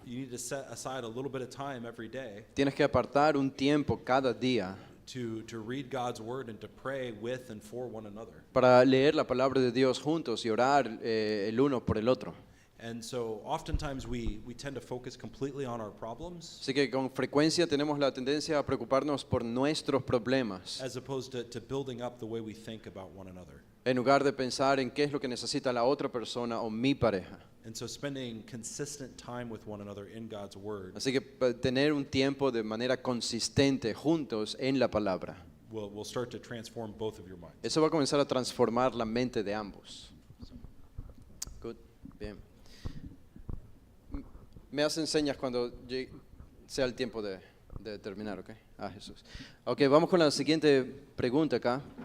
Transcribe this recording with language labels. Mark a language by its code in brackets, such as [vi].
[en] You need to set aside a little bit of time every day [es] Tienes que apartar un tiempo cada día [en] to read God's word and to pray with and for one another. [es] para leer la palabra de Dios juntos y orar el uno por el otro. [en] And so oftentimes we tend to focus completely on our problems [es] Así que con frecuencia tenemos la tendencia a preocuparnos por nuestros problemas [en] as opposed to building up the way we think about one another. [es] en lugar de pensar en qué es lo que necesita la otra persona o mi pareja. [en] And so spending consistent time with one another in God's word [es] Así que tener un tiempo de manera consistente juntos en la palabra. [en] will start to transform both of your minds. [es] Eso va a comenzar a transformar la mente de ambos. Good. Bien. Me hacen señas cuando sea el tiempo de terminar, ¿ok? Ah, Jesús. Ok, vamos con la siguiente pregunta acá.